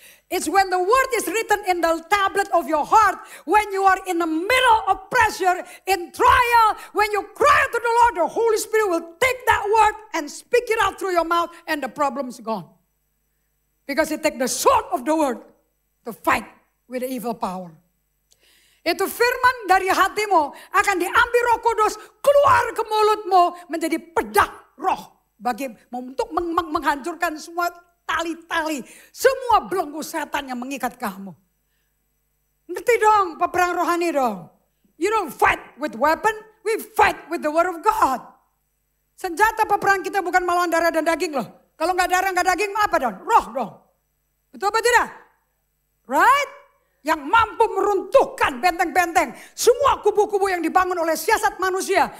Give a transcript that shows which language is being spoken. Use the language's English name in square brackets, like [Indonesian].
[English] It's when the word is written in the tablet of your heart, when you are in the middle of pressure, in trial, when you cry to the Lord, the Holy Spirit will take that word and speak it out through your mouth and the problem's gone. Because it take the sword of the word to fight with the evil power. [Indonesian] Itu firman dari hatimu akan diambil Roh Kudus keluar ke mulutmu menjadi pedang roh untuk menghancurkan semua tali-tali, semua belenggu setan yang mengikat kamu. Ngerti dong, peperang rohani dong. [English] You don't fight with weapon, we fight with the word of God. [Indonesian] Senjata peperang kita bukan melawan darah dan daging loh. Kalau nggak darah nggak daging apa dong? Roh dong. Betul apa tidak? [English] Right? [Indonesian] Yang mampu meruntuhkan benteng-benteng. Semua kubu-kubu yang dibangun oleh siasat manusia.